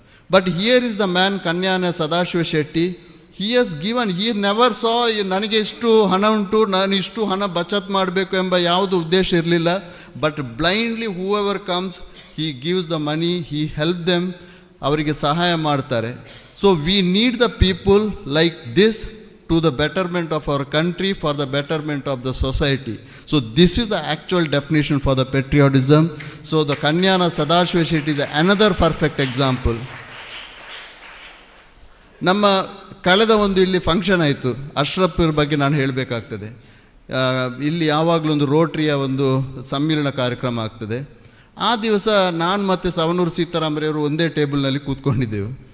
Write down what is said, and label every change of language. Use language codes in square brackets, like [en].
[en] but here is the man [kn] Kanyana Sadashiva Shetty. [en] he has given, he never saw [kn] ನನಗೆ ಇಷ್ಟು ಹಣ ಉಂಟು, ನಾನು ಇಷ್ಟು ಹಣ ಬಚತ್ ಮಾಡಬೇಕು ಎಂಬ ಯಾವುದು ಉದ್ದೇಶ ಇರಲಿಲ್ಲ. [en] but blindly whoever comes, he gives the money, he help them, [kn] ಅವರಿಗೆ ಸಹಾಯ ಮಾಡ್ತಾರೆ. [en] So we need the people like this to the betterment of our country, for the betterment of the society. So this is the actual definition for the patriotism. So the Kanyana Sadashiva Shetty is another perfect example. [kn] ನಮ್ಮ ಕಳೆದ ಒಂದು ಇಲ್ಲಿ function ಆಯಿತು, ಅಶ್ರಫ್ರ ಬಗ್ಗೆ ನಾನು ಹೇಳಬೇಕಾಗ್ತದೆ. ಇಲ್ಲಿ ಯಾವಾಗಲೂ ಒಂದು ರೋಟ್ರಿಯ ಒಂದು ಸಮ್ಮಿಲನ ಕಾರ್ಯಕ್ರಮ ಆಗ್ತದೆ. ಆ ದಿವಸ ನಾನು ಮತ್ತು ಸವಣೂರು ಸೀತಾರಾಮರಯ್ಯವರು ಒಂದೇ ಟೇಬಲ್ನಲ್ಲಿ ಕೂತ್ಕೊಂಡಿದ್ದೆವು.